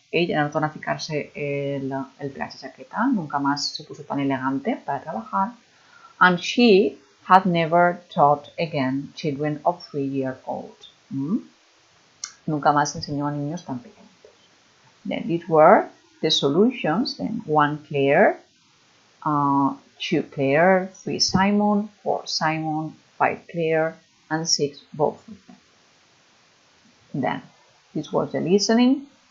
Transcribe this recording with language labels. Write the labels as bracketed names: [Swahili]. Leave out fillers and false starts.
[Spanish] Ella no torna a fijarse el traje chaqueta, nunca más se puso tan elegante para trabajar. [English] And she had never taught again children of 3-year-old. [Spanish] Nunca más enseñó a niños tan pequeños. [English] Then these were the solutions. Then 1 Claire, 2 Claire, 3 Simon, 4 Simon, 5 Claire, and 6 both of them. Then this was the listening.